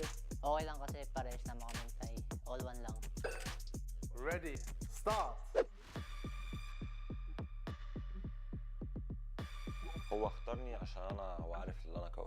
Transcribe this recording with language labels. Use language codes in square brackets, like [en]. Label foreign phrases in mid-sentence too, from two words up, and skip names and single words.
[tl] Okay lang kasi parehas naman kami tay. [en] All one [tl] lang. [en] Ready, start! [ar] هو اختارني عشان انا هو عارف ان انا قوي.